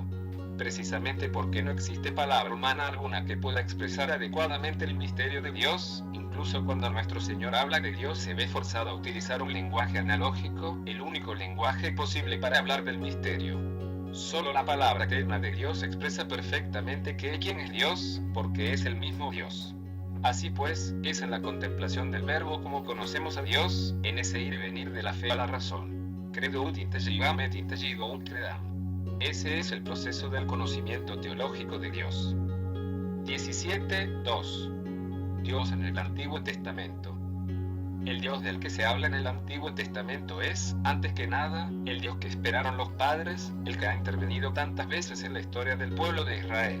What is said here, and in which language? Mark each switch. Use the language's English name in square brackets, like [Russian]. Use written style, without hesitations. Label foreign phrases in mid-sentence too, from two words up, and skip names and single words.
[Spanish] Precisamente porque no existe palabra humana alguna que pueda expresar adecuadamente el misterio de Dios, incluso cuando nuestro Señor habla de Dios se ve forzado a utilizar un lenguaje analógico, el único lenguaje posible para hablar del misterio. Solo la palabra eterna de Dios expresa perfectamente quién es Dios, porque es el mismo Dios. Así pues, es en la contemplación del Verbo como conocemos a Dios, en ese ir y venir de la fe a la razón. [Latin] Credo ut intelligam et intelligo ut credam. [Spanish] Ese es el proceso del conocimiento teológico de Dios. 17.2. Dios en el Antiguo Testamento. El Dios del que se habla en el Antiguo Testamento es, antes que nada, el Dios que esperaron los padres, el que ha intervenido tantas veces en la historia del pueblo de Israel.